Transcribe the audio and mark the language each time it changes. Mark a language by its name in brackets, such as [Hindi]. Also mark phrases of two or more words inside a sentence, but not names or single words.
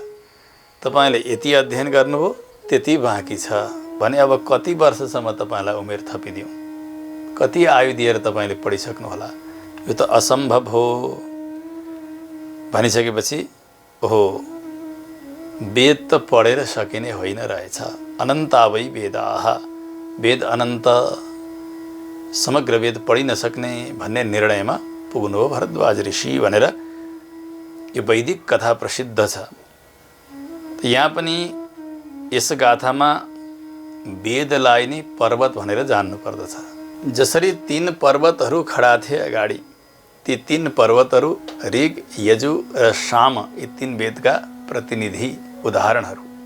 [Nepali] तपाईँले यति अध्ययन गर्नुभयो, त्यति बाँकी छ भने अब कति वर्षसम्म तपाईँलाई उमेर थपिदिउँ? कति आयु दिएर तपाईँले पढिसक्नु होला? यो त असम्भव हो भनिसकेपछि, ओहो, वेद त पढेर सकिने होइन रहेछ। [Sanskrit] अनन्तावै वेदाः, [Nepali] वेद अनन्त, समग्र वेद पढि नसक्ने भन्ने निर्णयमा पुग्नु हो भरद्वाज ऋषि भनेर यो वैदिक कथा प्रसिद्ध छ। यहाँ पनि यस गाथामा वेदलाई नै पर्वत भनेर जान्नु पर्दछ। जसरी 3 पर्वतहरू खडा थिए अगाडि, ती 3 पर्वतहरू ऋग, यजु र साम, यी 3 वेदका प्रतिनिधि उदाहरणहरू।